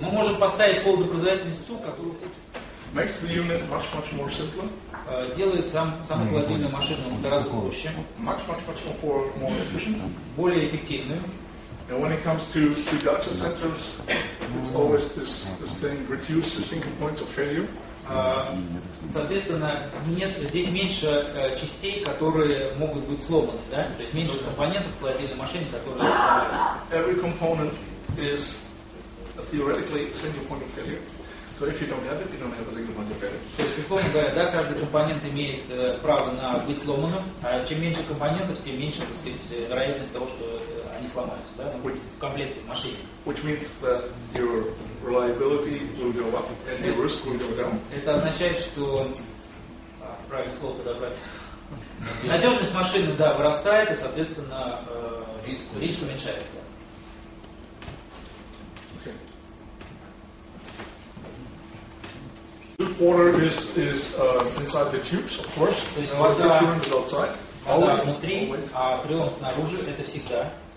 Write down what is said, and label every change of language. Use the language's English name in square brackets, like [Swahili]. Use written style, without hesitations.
[Russian] Мы можем поставить холодопроизводительность ту, которую хочет. [English] Makes the unit much more simpler. [Russian] Делает саму холодильную машину гораздо проще. [English] Much more efficient. [Russian] Более эффективную. [English] And when it comes to data centers, it's always this thing: reduce the single points of failure. [Russian] Соответственно, здесь меньше частей, которые могут быть сломаны, да? То есть меньше компонентов в холодильной машине, которые сломаются. [English] Every component is theoretically a single point of failure. So if you don't have it, you don't have a single point of failure. [Russian] То есть, условно говоря, да, каждый компонент имеет право на быть сломанным, а чем меньше компонентов, тем меньше, так сказать, вероятность того, что они сломаются, да, в комплекте, в машине. [English] Which means that your reliability will go up and your risk will go down. [Russian] Это означает, что правильное слово подобрать. Надежность машины, да, вырастает, и, соответственно, риск уменьшается. [English] Water is inside the tubes, of course. [Russian] То есть [English] refrigerant is outside. [Russian] Вода внутри, а фреон снаружи, это всегда.